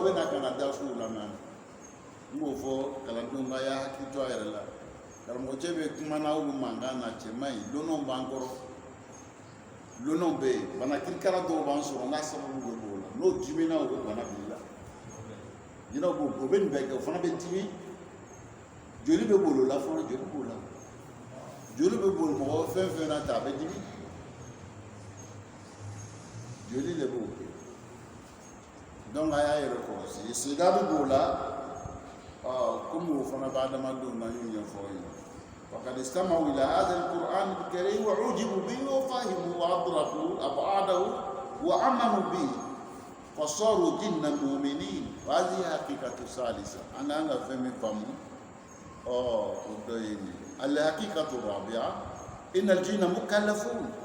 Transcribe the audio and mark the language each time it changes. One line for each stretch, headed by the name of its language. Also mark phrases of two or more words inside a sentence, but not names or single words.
Bambara: bɛ na ka na darisiw lamɛn n b'o fɔ kalandenw ka y'a hakili to a yɛrɛ la karamɔgɔ cɛ bɛ kuma na olu mankan na cɛ man ɲi lɔnnaw b'an kɔrɔ lɔnnaw bɛ yen bana kirikara dɔw b'an sɔrɔ n'a sababu bɛ b'o la n'o dimina o bɛ bana b'i la jinɛw b'o o bɛ nin bɛɛ kɛ o fana bɛ dimi joli bɛ bolo la fɔlɔ joli b'o la joli bɛ bolo mɔgɔ fɛn fɛn na ta a bɛ dimi joli de b'o kɛ donc a y'a yɛrɛ kɔlɔsi sigida bɛ b'o la komi o fana b'a adamadenw na y'o ɲɛfɔ aw ye
Arabic: فقد استمعوا إلى هذا القرآن الكريم وعجبوا به وفهموا وأدركوا أبعاده وآمنوا به فصاروا جنا مؤمنين وهذه حقيقة ثالثة أنا فهمي فهموا الحقيقة الرابعة إن الجن مكلفون